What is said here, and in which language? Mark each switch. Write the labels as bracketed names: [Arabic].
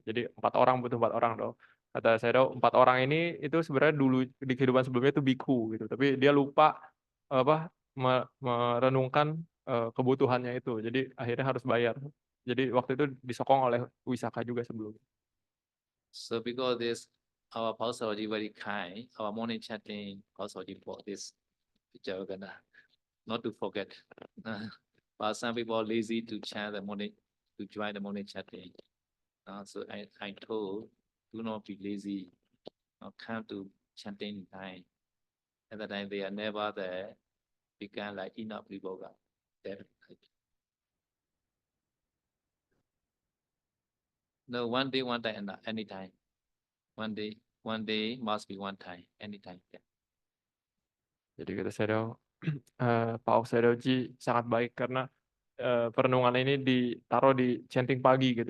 [Indonesian] Jadi 4 orang butuh 4 orang dong. Kata saya 4 orang ini itu sebenarnya dulu di kehidupan sebelumnya itu biku gitu, tapi dia lupa merenungkan kebutuhannya itu, jadi akhirnya harus bayar. Jadi waktu itu disokong oleh Wisakha juga sebelumnya. [English] So because this, our Pausalogy very kind, our morning chanting Pausalogy for this Javagana, not to forget. But some people are lazy to chant the morning, to join the morning chanting. So I told, do not be lazy. Come to chanting time. At that time, they are never there. Become like enough Viboga. No, one day, and anytime. One day must be one time, anytime. Yeah. [Indonesian] Jadi kata saya Pak Oksaidoji sangat baik karena perenungan ini ditaruh di chanting pagi gitu.